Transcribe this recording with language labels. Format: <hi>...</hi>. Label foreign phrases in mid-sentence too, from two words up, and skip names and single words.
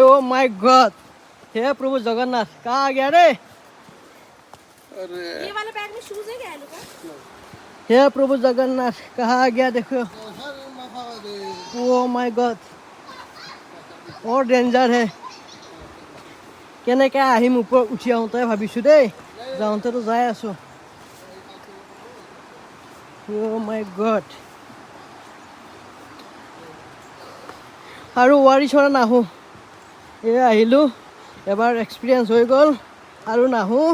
<en>O my God,</en> <hi>हे प्रभु जगन्नाथ, कहाँ आ गया रे? ये वाले बैग में शूज है क्या है लोगों? हे प्रभु जगन्नाथ, कहाँ आ गया देखो।</hi> <en>O my God,</en> <hi>और डेंजार है।</hi> <as>কেনেকৈ আহিম ওপৰত উঠি আহোঁতে ভাবিছোঁ দেই, যাওঁতেতো যাই আছোঁ।</as> <en>O my God,</en> <as>আৰু ৱাৰী চৰা নাহোঁ। এই আহিলোঁ, এবাৰ এক্সপিৰিয়েঞ্চ হৈ গ'ল আৰু নাহোঁ।</as>